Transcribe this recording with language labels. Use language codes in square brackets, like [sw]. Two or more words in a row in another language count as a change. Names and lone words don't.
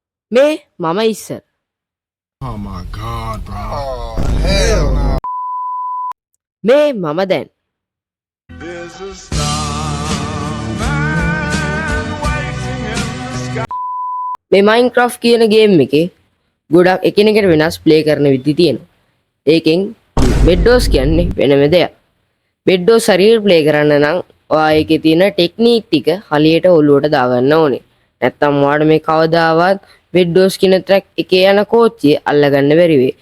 [si] මේ මම ඉස්සර. [en] Oh my god, bro. Oh, hell no. [si] මේ මම දැන්. [en] There's a starman waiting in the sky. [si] මේ Minecraft කියන ගේම් එකේ ගොඩක් එකිනෙකට වෙනස් ප්ලේ කරන විදි තියෙනවා. ඒකෙන් බෙඩ්ඩෝස් කියන්නේ වෙනම දෙයක්. බෙඩ්ඩෝස් හරියට ප්ලේ කරන්න නම් ඔයා ඒකේ තියෙන ටෙක්නික් ටික හලියට ඔලුවට දාගන්න ඕනේ. නැත්තම් ඔයාට මේ කවදාවත් බෙඩ්ඩෝස් කියන ට්‍රැක් එකේ යන කෝච්චිය අල්ලගන්න බැරි වෙයි.